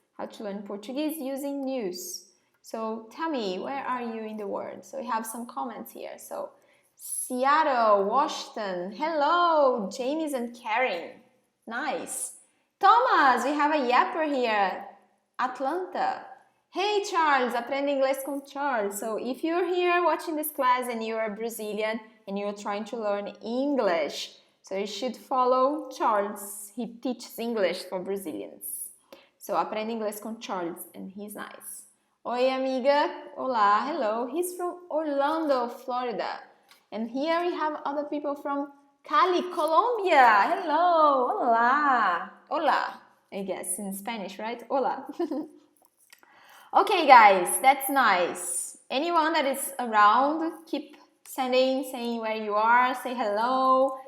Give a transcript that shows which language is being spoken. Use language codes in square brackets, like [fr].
[en] How to learn Portuguese using news. So tell me, where are you in the world? So we have some comments here. So Seattle, Washington, hello, James and Karen. Nice. Thomas, we have a yapper here. Atlanta. [pt] Hey Charles, aprende inglês com Charles. [en] So if you're here watching this class and you're a Brazilian and you're trying to learn English, so you should follow Charles. He teaches English for Brazilians. So [pt] aprende inglês com [en] Charles and he's nice. [pt] Oi amiga, olá, hello. [en] He's from Orlando, Florida. And here we have other people from Cali, Colombia. Hello, hola, hola. I guess in Spanish, right? Hola. Okay, guys, that's nice. Anyone that is around, keep sending, saying where you are, say hello.